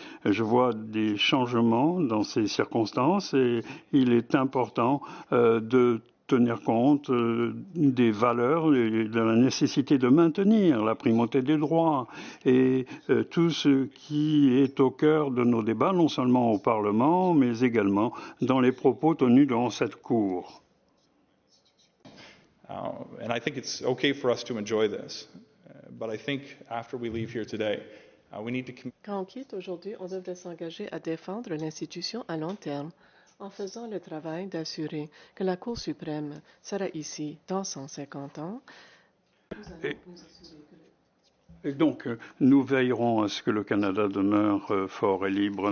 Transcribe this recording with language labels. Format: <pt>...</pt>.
<fr>Je vois des changements dans ces circonstances et il est important de tenir compte des valeurs et de la nécessité de maintenir la primauté des droits et tout ce qui est au cœur de nos débats, non seulement au Parlement, mais également dans les propos tenus devant cette Cour.</fr> <en>And I think it's okay for us to enjoy this, but I think after we leave here today, we need to.</en> <fr>Quand on quitte aujourd'hui, on devrait s'engager à défendre l'institution à long terme, en faisant le travail d'assurer que la Cour suprême sera ici dans 150 ans. Et donc, nous veillerons à ce que le Canada demeure fort et libre.</fr>